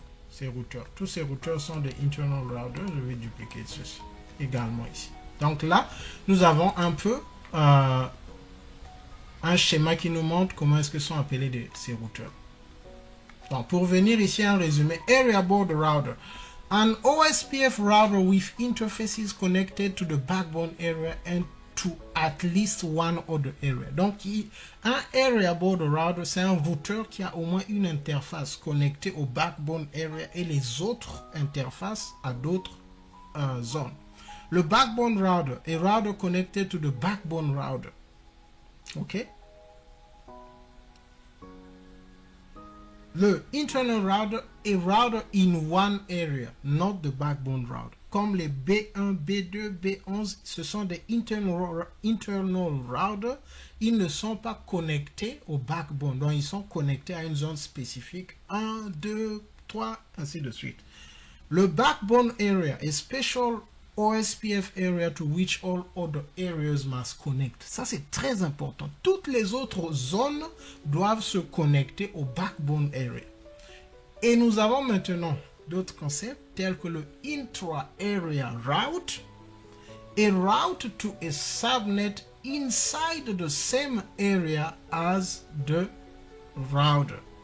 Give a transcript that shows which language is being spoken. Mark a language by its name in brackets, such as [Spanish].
[French] Ces routeurs, tous ces routeurs sont des internal routers. Je vais dupliquer ceci également ici. Donc là, nous avons un peu un schéma qui nous montre comment est-ce que sont appelés ces routeurs. Donc pour venir ici un résumé, Area Border Router. [English] An OSPF router with interfaces connected to the backbone area and to at least one other area. [French] Donc, un Area Border Router, c'est un routeur qui a au moins une interface connectée au backbone area et les autres interfaces à d'autres zones. [English] Le backbone router est router connected to the backbone router. OK? Le internal router est router in one area, not the backbone router. [French] Comme les B1, B2, B11, ce sont des internal routers. Ils ne sont pas connectés au backbone. Donc, ils sont connectés à une zone spécifique. 1, 2, 3, ainsi de suite. [English] Le backbone area est special OSPF area to which all other areas must connect. [French] Ça, c'est très important. Toutes les autres zones doivent se connecter au backbone area. Et nous avons maintenant d'autres concepts tels que le intra-area route et [English] route to a subnet inside the same area as the router.